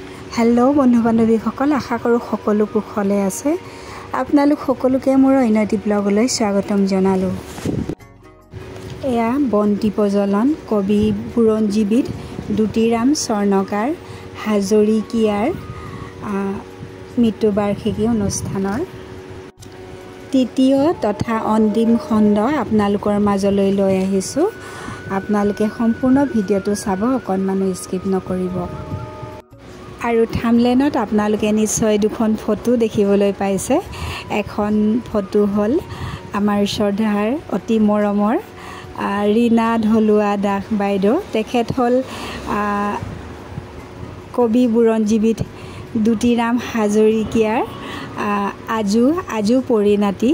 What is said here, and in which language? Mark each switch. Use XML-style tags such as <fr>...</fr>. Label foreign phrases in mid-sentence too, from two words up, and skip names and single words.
<as>হেল' বন্ধু বান্ধৱীসকল আশা কৰোঁ সকলো কুশলে আছে আপোনালোক সকলোকে মোৰ অনৈতি ব্লগলৈ স্বাগতম জনালোঁ। এয়া বন্তি প্ৰজ্বলন কবি বুৰঞ্জীবিদ দুতিৰাম স্বৰ্ণকাৰ হাজৰিকীয়াৰ মৃত্যুবাৰ্ষিকী অনুষ্ঠানৰ তৃতীয় তথা অন্তিম খণ্ড আপোনালোকৰ মাজলৈ লৈ আহিছো। আপোনালোকে সম্পূৰ্ণ ভিডিঅ'টো চাব, অকণমানো স্কিপ নকৰিব। আৰু থাম্বনেইলত আপোনালোকে নিশ্চয় দুখন ফটো দেখিবলৈ পাইছে। এখন ফটো হল আমাৰ শ্ৰদ্ধাৰ অতি মৰমৰ ৰীনা ঢলুৱা দাস বাইদেউ। তেখেত হল কবি বুৰঞ্জীবিদ দুতিৰাম হাজৰিকীয়াৰ আজু পৰিণাতি।</as>